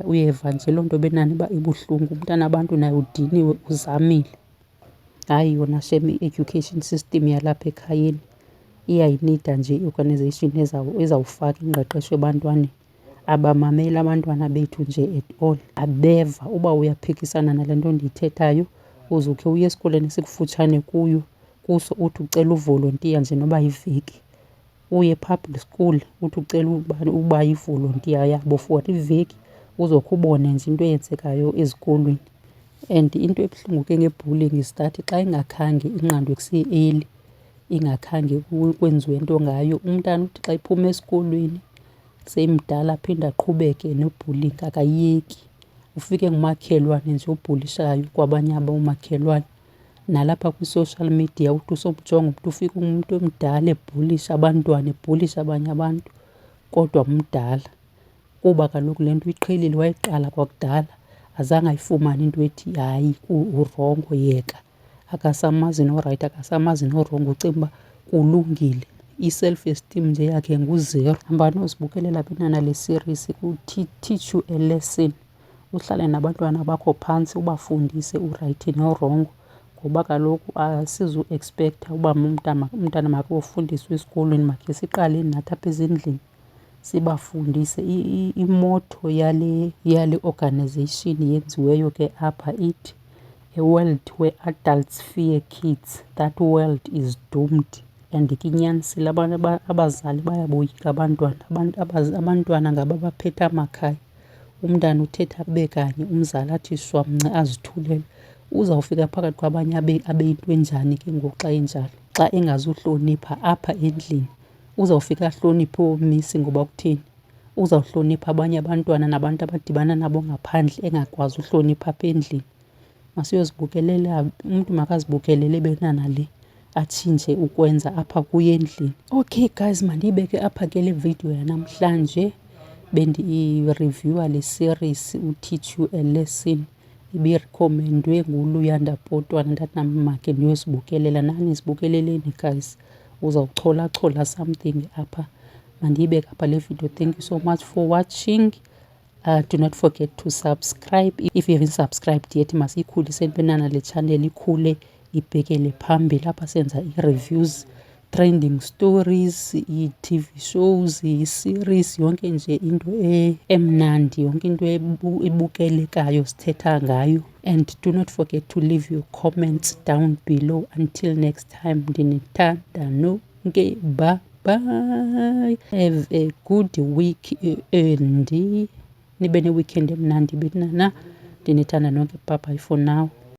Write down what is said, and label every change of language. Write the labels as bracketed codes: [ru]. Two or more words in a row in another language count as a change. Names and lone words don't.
[xh] Uyeva nje loo nto benani uba ibuhlungu. Umntana abantu naye udiniwe uzamile. Hayi yona shem i-education system yalapha ekhayeni iyayinida nje i-organisation ezawufaka ingqeqesho ebantwaneni. Abamameli abantwana bethu nje [en] at all, [xh] abeva. Uba uyaphikisana nale nto ndiyithethayo uzukhe uye esikolweni esikufutshane kuso uthi ucela uvolontiya nje noba yiveki. Uye [en] public school [xh] uthi ucela uba yivolontiya yabo for iveki uzokhe ubone nje into eyenzekayo ezikolweni. And into ebuhlungu ke nge-bullying [en] is that [xh] xa ingakhange inqandwe kuse-early, ingakhange kwenziwe into ngayo, umntana uthi xa iphuma esikolweni semdala aphinde aqhubeke no-bullying, akayiyeki. Ufike ngumakhelwane nje obhulishayo kwabanye abomakhelwane. Nalapha kwi-social media uthi usomjonga umntu, ufike umuntu omdala ebhulisha abantwana, ebhulisha abanye abantu kodwa mdala. Kuba kaloku le nto uyiqhelile, wayiqala kwakudala, azange ayifumane into ethi hayi urongo yeka. Akasamazi norayithi, akasamazi norongo, ucinga uba kulungile. I- [en] self esteem [xh] nje yakhe nguzero. Hambani uzibukelela bentwana le series teach you a lesson. Uhlale nabantwana bakho phantsi ubafundise urayithi norongo, ngoba kaloku asizu-ekspektha uba umntana makayofundiswa esikolweni. Makhe siqaleni nathi apha ezindlini sibafundise. Imoto yale organization yenziweyo ke apha ithi, [en] a world where adults fear kids, that world is doomed. [xh] And ke inyanisile abazali bayaboyika abantwana ngaba baphethe amakhaya. Umntana uthetha abe kanye, umzali athi shwamnce azithulele. Uzawufika phakathi kwabanye abe yinto enjani ke ngoku xa enjalo? Xa engazuhlonipha apha endlini uzawufika ahloniphe oomisi ngoba kutheni? Uzawuhlonipha abanye abantwana nabantu abadibana nabo ngaphandle engakwazi uhlonipha apha endlini. Masiyozibukelela, umntu makazibukelele bentwana le atshintshe ukwenza apha kuye endlini. Okay guys, mandiyibeke apha ke le video yanamhlanje. Bendi-reviewa le series uTeach You a Lesson, ibirekhomendwe nguLuyanda Potwana. Ndathi nam makhe ndiyozibukelela, nani zibukeleleni guys, uzawuchola something apha. Mandiyibeke apha le video. [en] Thank you so much for watching. Do not forget to subscribe if you haven't subscribed yet. [xh] Masiyikhulise bentwana le channel ikhule ibhekele phambili. Apha senza i-reviews, [en] trending stories, [xh] i- [en] TV shows, [xh] i-series, yonke nje into emnandi, yonke into ebukelekayo sithetha ngayo. [en] And do not forget to leave your comments down below. Until next time, [xh] ndinithanda nonke, [en] bye bye. Have a good week and [xh] nibe ne-weekend emnandi bentwana. Ndinithanda nonke, [en] bye bye for now.